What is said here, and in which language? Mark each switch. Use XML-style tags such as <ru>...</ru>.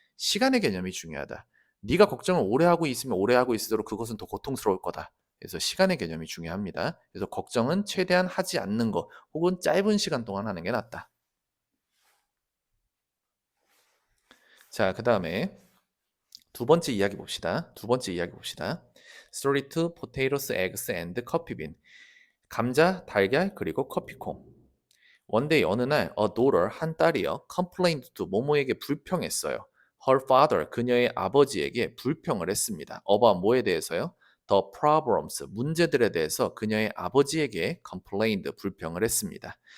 <ko>시간의 개념이 중요하다. 네가 걱정을 오래 하고 있으면 오래 하고 있을수록 그것은 더 고통스러울 거다. 그래서 시간의 개념이 중요합니다. 그래서 걱정은 최대한 하지 않는 것 혹은 짧은 시간 동안 하는 게 낫다. 자, 그 다음에 두 번째 이야기 봅시다. 두 번째 이야기 봅시다.</ko> <en>Story 2, potatoes, eggs, and coffee bean.</en> <ko>감자, 달걀, 그리고 커피콩.</ko> <en>One day</en> <ko>어느 날</ko> <en>a daughter,</en> <ko>한 딸이요,</ko> <en>complained to</en> <ko>모모에게 불평했어요.</ko> <en>Her father,</en> <ko>그녀의 아버지에게 불평을 했습니다. about 뭐에 대해서요?</ko> <en>The problems,</en> <ko>문제들에 대해서 그녀의 아버지에게 complained, 불평을 했습니다.</ko>